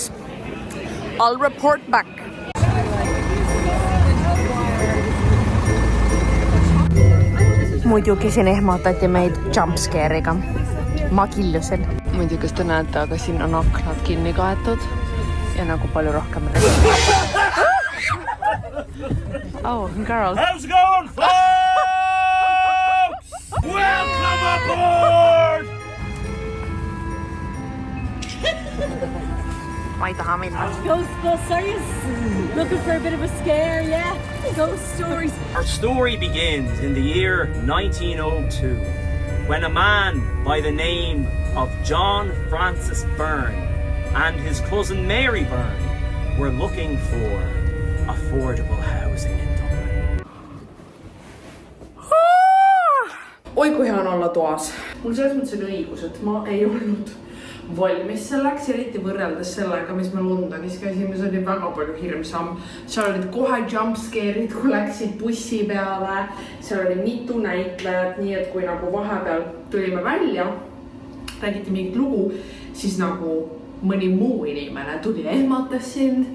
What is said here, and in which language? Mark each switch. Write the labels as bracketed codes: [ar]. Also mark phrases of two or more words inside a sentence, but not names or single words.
[en] I'll report back. [et] Muidugi siin ehmatati meid jumpscare'iga. Ma killusin. Ma ei tea, kas te näete, aga siin on aknad kinni kaetud ja nagu palju rohkem. [en] Oh, girl. How's it going, folks? Welcome aboard! [et] Ma ei taha minna. [en] Ghostbusters, looking for a bit of a scare, yeah. Ghost stories. Our story begins in the year 1902, when a man by the name of John Francis Byrne and his cousin Mary Byrne were looking for affordable housing in Dublin. [et] Oi kui hea on olla toas. Mul selles mõttes oli õigus, et ma ei olnud valmis selleks, eriti võrreldes sellega, mis me Londonis käisime, see oli väga palju hirmsam. Seal olid kohe jumpscare'id, kui läksid bussi peale, seal oli mitu näitlejat, nii et kui nagu vahepeal tulime välja, räägiti mingit lugu, siis nagu mõni muu inimene tuli ehmatas sind.